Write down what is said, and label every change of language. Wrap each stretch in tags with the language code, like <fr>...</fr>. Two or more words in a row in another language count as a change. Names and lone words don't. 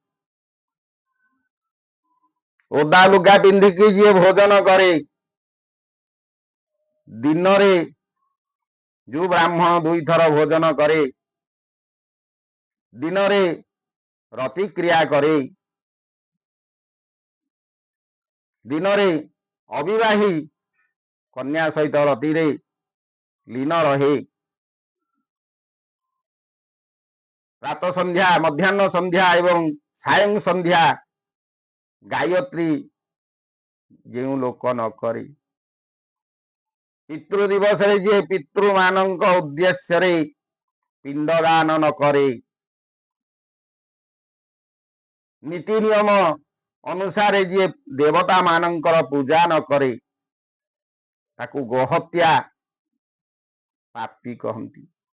<or>ଓଦା ଲୁଗା ପିନ୍ଧିକି ଯିଏ ଭୋଜନ କରେ, ଦିନରେ ଯୋଉ ବ୍ରାହ୍ମଣ ଦୁଇଥର ଭୋଜନ କରେ, ଦିନରେ ରତିକ୍ରିୟା କରେ, ଦିନରେ ଅବିବାହୀ କନ୍ୟା ସହିତ ରତିରେ ଲୀନ ରହେ, ପ୍ରାତଃ ସନ୍ଧ୍ୟା ମଧ୍ୟାହ୍ନ ସନ୍ଧ୍ୟା ଏବଂ ସାୟଂ ସନ୍ଧ୍ୟା ଗାୟତ୍ରୀ ଯୋ ଲୋକ ନ କରି ପିତୃ ଦିବସ ଯେ ପିତୃ ମାନଙ୍କ ଉଦ୍ଦେଶ୍ୟ ପିଣ୍ଡଦାନ ନ କରେ ନୀତି ନିୟମ ଅନୁସାରେ ଯେ ଦେବତା ମାନଙ୍କର ପୂଜା ନ କରେ ତାକୁ ଗୋହତ୍ୟା ପାପୀ କହନ୍ତି।</or>